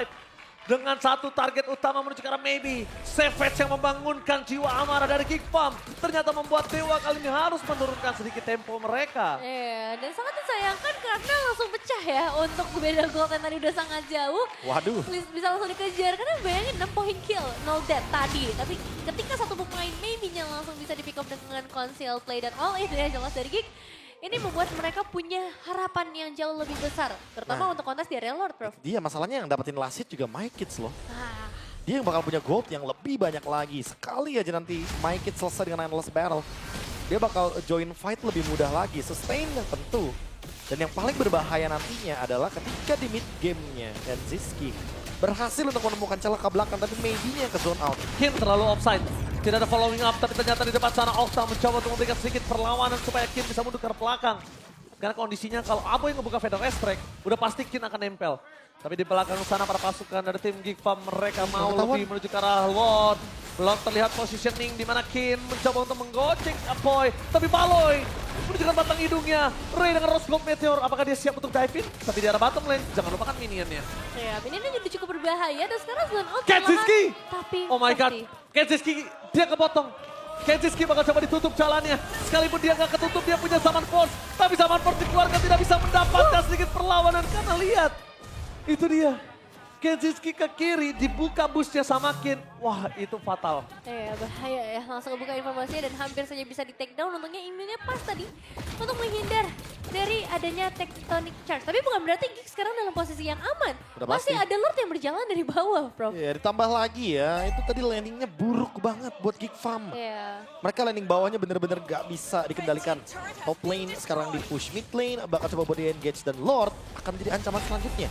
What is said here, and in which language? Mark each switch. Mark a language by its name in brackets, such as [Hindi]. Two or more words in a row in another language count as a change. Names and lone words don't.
[Indonesian] Dengan satu target utama menuju ke arah Maybe. Savage yang membangunkan jiwa amarah dari Geek Farm. Ternyata membuat Dewa kali ini harus menurunkan sedikit tempo mereka. Iya, dan sangat disayangkan karena langsung pecah ya untuk beda gold yang tadi udah sangat jauh. Waduh. Bisa langsung dikejar karena bayangin 6 poin kill, 0 death tadi. Tapi ketika satu pemain Maybe-nya langsung bisa di [English] pick up [Indonesian] dengan [English] conceal play [Indonesian] dan [English] all in [Indonesian] ya jelas dari Geek. Ini membuat mereka punya harapan yang jauh lebih besar. Terutama untuk kontes di area Lord, Prof. Dia masalahnya yang dapetin [English] last hit [Indonesian] juga My Kids loh. Ah, Dia yang bakal punya gold yang lebih banyak lagi. Sekali aja nanti My Kids selesai dengan Endless Battle. Dia bakal [English] join fight [Indonesian] lebih mudah lagi. Sustain tentu. Dan yang paling berbahaya nantinya adalah ketika di [English] mid game-nya [Indonesian] dan Ziski berhasil untuk menemukan celah ke belakang tapi maybe-nya yang ke [English] zone out. [Indonesian] Kim terlalu offside. Tidak ada [English] following up, [Indonesian] tapi ternyata di depan sana Okta mencoba untuk memberikan sedikit perlawanan supaya Kim bisa mundur ke belakang. Karena kondisinya kalau Aboy ngebuka Feather Strike, udah pasti Kim akan nempel. Tapi di belakang sana para pasukan dari tim Geek Farm mereka mau lebih menuju ke arah Lord. Belum terlihat positioning di mana Kim mencoba untuk menggocek Aboy. Tapi Baloy menunjukkan batang hidungnya. Ray dengan Rose Gold Meteor, apakah dia siap untuk [English] dive in? [Indonesian] Tapi di arah [English] bottom lane, [Indonesian] jangan lupakan minionnya. ya, ini jadi cukup berbahaya dan sekarang [English] zone out. [Indonesian] Kenziski! Tapi [English] Oh my god, [Indonesian] Kenziski dia kepotong. Kenziski bakal coba ditutup jalannya. Sekalipun dia nggak ketutup, dia punya Summon Force. Tapi Summon Force dikeluarkan tidak bisa mendapatkan sedikit perlawanan karena lihat. Itu dia. Kenziski ke kiri, dibuka busnya sama Kin. Wah, itu fatal. Iya bahaya ya, langsung kebuka informasinya dan hampir saja bisa di [English] take down. [Indonesian] Untungnya imunnya pas tadi untuk menghindar dari adanya tectonic charge. Tapi bukan berarti Geek sekarang dalam posisi yang aman. Udah Masih pasti. ada Lord yang berjalan dari bawah, Prof. Ya ditambah lagi ya, itu tadi landingnya buruk banget buat Geek Farm. Iya. Mereka landing bawahnya bener-bener gak bisa dikendalikan. [English] Top lane [Indonesian] sekarang di push [English] mid lane, [Indonesian] bakal coba buat di engage dan Lord akan menjadi ancaman selanjutnya.